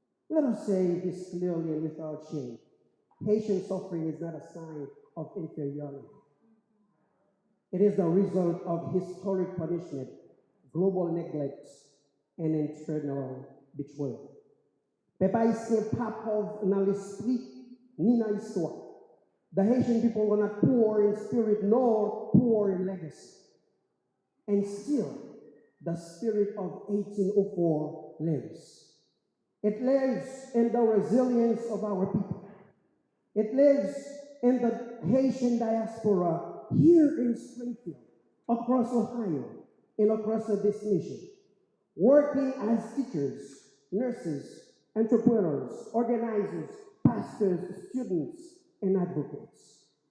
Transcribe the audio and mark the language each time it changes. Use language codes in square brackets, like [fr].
[en] Let us say this clearly and without shame. Haitian suffering is not a sign of inferiority. It is the result of historic punishment, global neglect, and internal betrayal. [ht] Peuple haïtien pas pauvre dans l'esprit ni dans l'histoire. [en] The Haitian people were not poor in spirit nor poor in legacy. And still, the spirit of 1804 lives. It lives in the resilience of our people. It lives in the Haitian diaspora here in Springfield, across Ohio, and across this nation, working as teachers, nurses, entrepreneurs, organizers, pastors, students, and advocates.